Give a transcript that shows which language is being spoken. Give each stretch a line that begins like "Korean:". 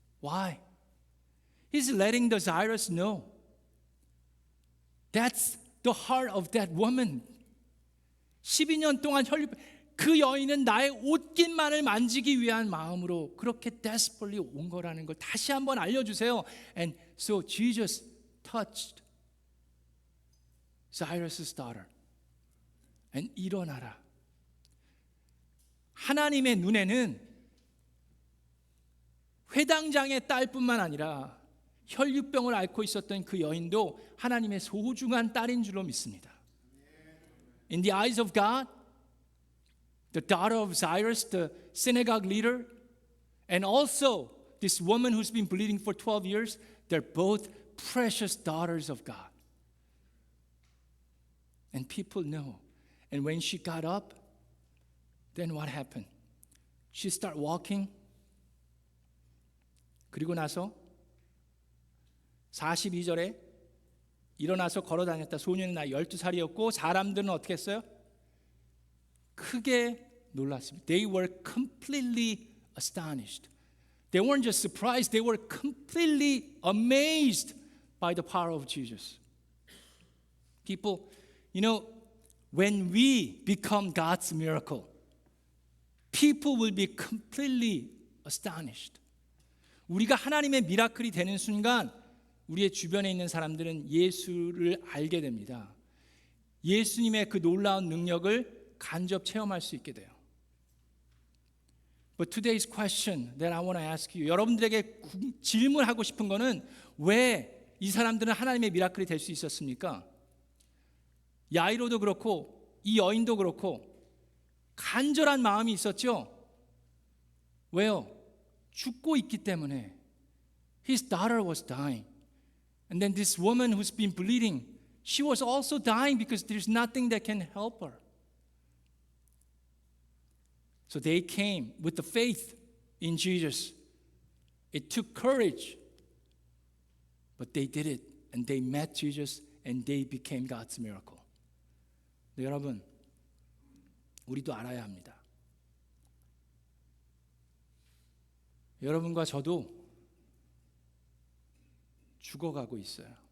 English: Why? He's letting the Jairus know. That's the heart of that woman.
Korean: 12년 동안 그 여인은 나의 옷깃만을 만지기 위한 마음으로 그렇게 desperately 온 거라는 걸 다시 한번 알려주세요.
English: And so Jesus touched Jairus' daughter and
Korean: 일어나라. 하나님의 눈에는 회당장의 딸뿐만 아니라 혈류병을 앓고 있었던 그 여인도 하나님의 소중한 딸인 줄로 믿습니다.
English: In the eyes of God, the daughter of Jairus, the synagogue leader, and also this woman who's been bleeding for 12 years, they're both precious daughters of God. And people know. And when she got up, then what happened? She started walking.
Korean: 그리고 나서 42절에 일어나서 걸어다녔다. 소년의 나이 12살이었고 사람들은 어떻게 했어요? 크게 놀랐습니다. They were completely astonished. They weren't just surprised, they were completely amazed by the power of Jesus. People, you know, when we become God's miracle, people will be completely astonished. 우리가 하나님의 미라클이 되는 순간 우리의 주변에 있는 사람들은 예수를 알게 됩니다. 예수님의 그 놀라운 능력을 간접 체험할 수 있게 돼요.
English: But today's question that I want to ask you,
Korean: 여러분들에게 질문하고 싶은 거는 왜 이 사람들은 하나님의 미라클이 될 수 있었습니까? 야이로도 그렇고 이 여인도 그렇고 간절한 마음이 있었죠. 왜요? 죽고 있기 때문에.
English: His daughter was dying. And then this woman who's been bleeding, she was also dying because there's nothing that can help her. So they came with the faith in Jesus. It took courage, but they did it. And they met Jesus and they became God's miracle.
Korean: 네, 여러분, 우리도 알아야 합니다. 여러분과 저도 죽어가고 있어요.